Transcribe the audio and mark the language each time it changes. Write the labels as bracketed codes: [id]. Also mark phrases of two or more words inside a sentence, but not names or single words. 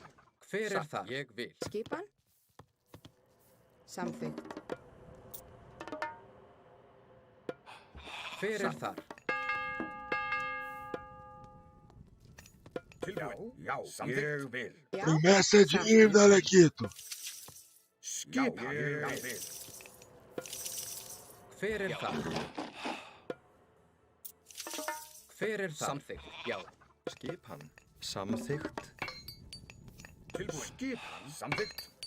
[is] Hver er þar? Ég vil. Skipan. Samþykkt. Hver er þar? Tilbúin. Já. Samþykkt. Ég vil. Já. [pt] Promessa de dívida, Alequito. [is] Skipan. Ég vil. Hver er þar? Hver er þar? Samþykkt. Já. Skipan. Samþykkt. Tilbúin. Skipan. Samþykkt.